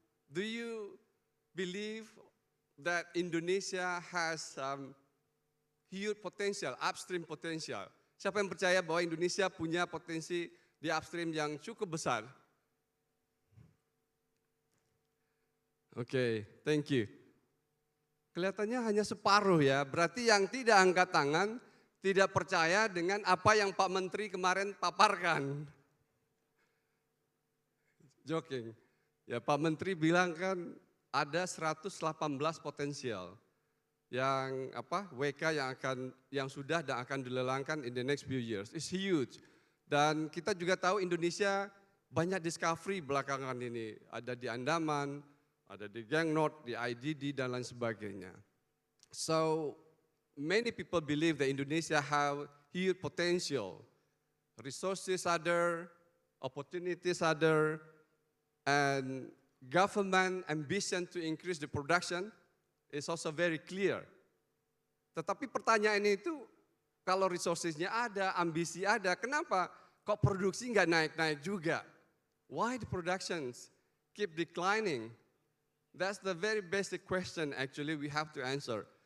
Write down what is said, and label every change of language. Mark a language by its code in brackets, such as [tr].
[en] Do you believe that Indonesia has huge potential, upstream potential? [id] Siapa yang percaya bahwa Indonesia punya potensi di upstream yang cukup besar? Oke, [en] thank you. [id] Kelihatannya hanya separuh ya, berarti yang tidak angkat tangan tidak percaya dengan apa yang Pak Menteri kemarin paparkan. [en] Joking. [id] Ya, Pak Menteri bilang kan ada 118 potensial yang WK yang sudah dan akan dilelangkan [en] in the next few years. It's huge. [id] Dan kita juga tahu Indonesia banyak discovery belakangan ini. Ada di Andaman, ada di Gangnot, di IDD dan lain sebagainya. [en] So many people believe that Indonesia have huge potential. Resources are there, opportunities are there, and government ambition to increase the production is also very clear. [id] Tetapi pertanyaan itu, kalau resourcesnya ada, ambisi ada, kenapa kok produksi nggak naik-naik juga? [en] Why the productions keep declining? That's the very basic question actually we have to answer.